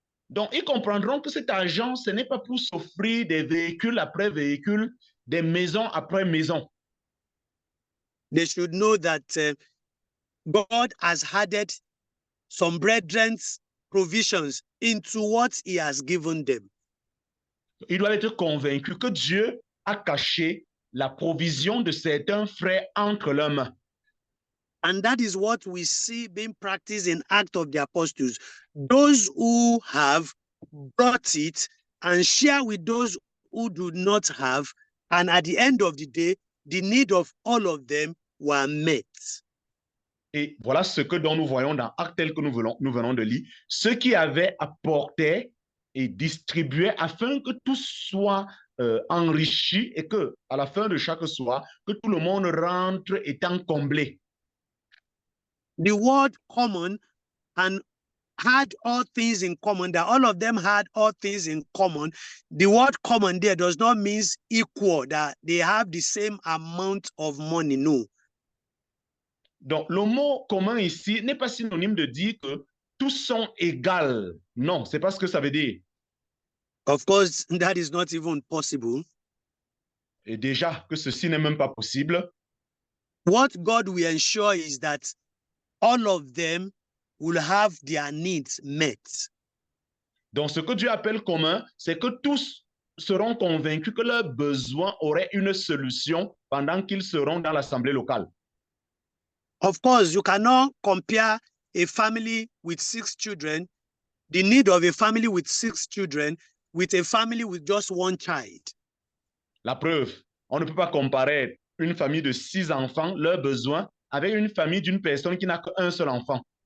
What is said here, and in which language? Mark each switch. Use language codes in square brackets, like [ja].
[fr] Donc, ils comprendront que cet argent, ce n'est pas pour s'offrir des véhicules après véhicules, des maisons après maisons. [en] They should know that God has added some brethren's provisions into what he has given them. [fr] Ils doivent être convaincus que Dieu a caché la provision de certains frères entre leurs mains. [en] And that is what we see being practiced in Acts of the Apostles. Those who have brought it and share with those who do not have, and at the end of the day, the need of all of them were met. [fr] Et voilà ce que dont nous voyons dans Actes tel que nous venons de lire. Ceux qui avaient apporté et distribué afin que tout soit enrichi et que à la fin de chaque soir, que tout le monde rentre étant comblé. [en] The word common and had all things in common, that all of them had all things in common. The word common there does not mean equal, that they have the same amount of money, no. [fr] Donc, le mot commun ici n'est pas synonyme de dire que tous sont égaux. Non, c'est pas ce que ça veut dire. [en] Of course, that is not even possible. [fr] Et déjà que ceci n'est même pas possible. [en] What God will ensure is that all of them will have their needs met. [fr] Donc, ce que Dieu appelle commun, c'est que tous seront convaincus que leurs besoins auraient une solution pendant qu'ils seront dans l'assemblée locale. [en] Of course, you cannot compare a family with 6 children, the need of a family with 6 children, with a family with just 1 child. [fr] La preuve, on ne peut pas comparer une famille de 6 enfants, leurs besoins, avec une famille d'une personne qui n'a qu'un seul enfant.